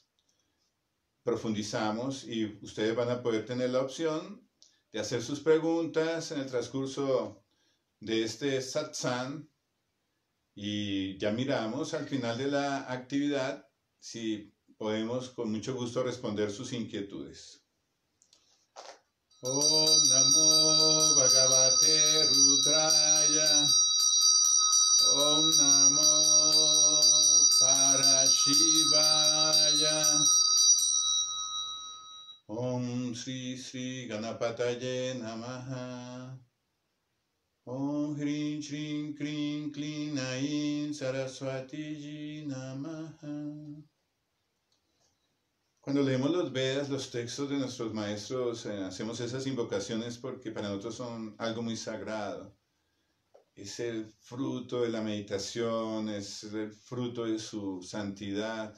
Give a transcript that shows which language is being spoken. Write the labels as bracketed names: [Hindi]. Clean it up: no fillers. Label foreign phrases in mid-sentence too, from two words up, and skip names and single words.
[Spanish] Profundizamos y ustedes van a poder tener la opción de hacer sus preguntas en el transcurso de este satsang y ya miramos al final de la actividad si podemos con mucho gusto responder sus inquietudes. [Sanskrit] ॐ नमो भगवते रुद्राय. ॐ नमो परशिवाय. ॐ श्री श्री गणपतये नमः. ॐ ह्रीं श्रीं क्रीं क्लीं ऐं सरस्वती जी नमः. [Spanish] Cuando leemos los Vedas, los textos de nuestros maestros, hacemos esas invocaciones porque para nosotros son algo muy sagrado. Es el fruto de la meditación, es el fruto de su santidad.